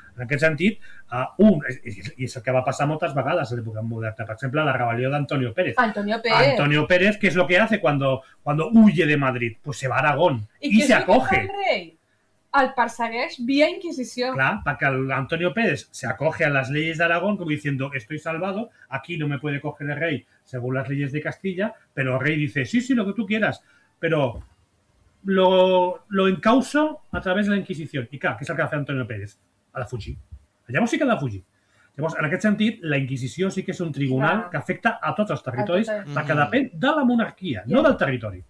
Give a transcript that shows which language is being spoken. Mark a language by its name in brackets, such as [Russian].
[Catalan] En aquest sentit, i és el que va passar moltes vegades a l'època moderna, per exemple, la rebel·lió d'Antonio Pérez. Antonio Pérez, que és [Spanish] el que hace [Catalan] quan huye de Madrid? [Spanish] Pues se va a Aragón i se acoge. [Catalan] El persegueix via Inquisició. Clar, perquè Antonio Pérez se acoge a les lleis d'Aragón [Spanish] com diciendo estoy salvado, aquí no me puede coger el rey según las leyes de Castilla, pero el rey dice sí, sí, lo que tú quieras, pero lo encauso a través de la Inquisición. [Catalan] I clar, què és el que va fer Antonio Pérez? Ha de fugir. Llavors sí que ha de fugir. Llavors, en aquest sentit, la Inquisició sí que és un tribunal que afecta a tots els territoris, perquè depèn de la monarquia, no del territori.